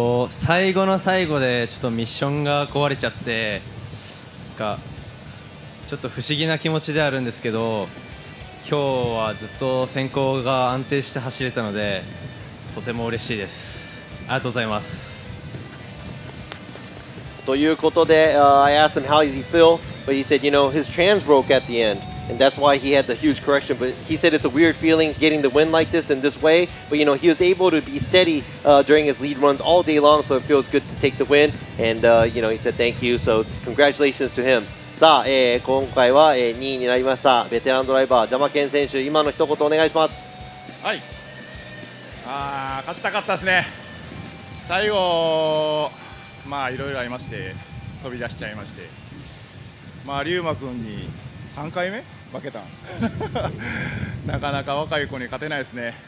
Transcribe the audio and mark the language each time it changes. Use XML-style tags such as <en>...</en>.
<ja>最後の最後でちょっとミッションが壊れちゃってなんかちょっと不思議な気持ちであるんですけど、今日はずっと先行が安定して走れたのでとても嬉しいです。ありがとうございます。ということで、</ja> <en>I asked him how does he feel, but he said, you know, his trans broke at the end, and that's why he had the huge correction. But he said it's a weird feeling getting the win like this in this way, but you know, he was able to be steady during his lead runs all day long, so it feels good to take the win. And you know, he said thank you, so congratulations to him.</en> <ja>さあ、今回は、2位になりましたベテランドライバージャマケン選手、今の一言お願いします。はい、勝ちたかったですね。最後いろいろありまして飛び出しちゃいまして、Ryuma君に3回目負けたなかなか若い子に勝てないですね。</ja>